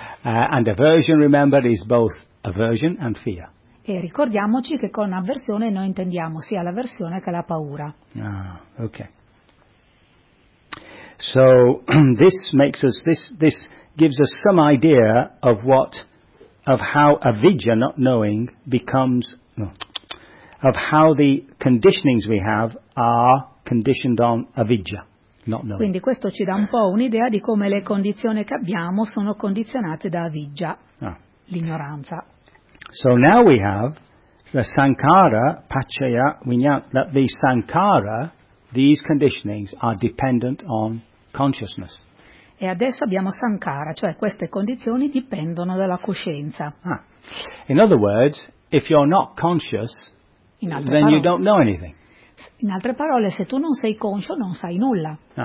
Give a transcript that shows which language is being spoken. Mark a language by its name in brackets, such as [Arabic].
[English] And aversion, remember, is both aversion and fear. [Italian] E ricordiamoci che con avversione noi intendiamo sia l'avversione che la paura. [English] Ah, okay. So this makes us this gives us some idea of how avidya, not knowing, becomes of how the conditionings we have are conditioned on avidya, not knowing. [Italian] Quindi questo ci dà un po' un'idea di come le condizioni che abbiamo sono condizionate da avidya, l'ignoranza. [English] So now we have the sankhara, paccaya, vijnana, that the sankhara, these conditionings, are dependent on consciousness. [Italian] E adesso abbiamo sankhara, cioè queste condizioni dipendono dalla coscienza. [English] In other words, if you're not conscious, then you don't know anything. [Italian] In altre parole, se tu non sei conscio, non sai nulla.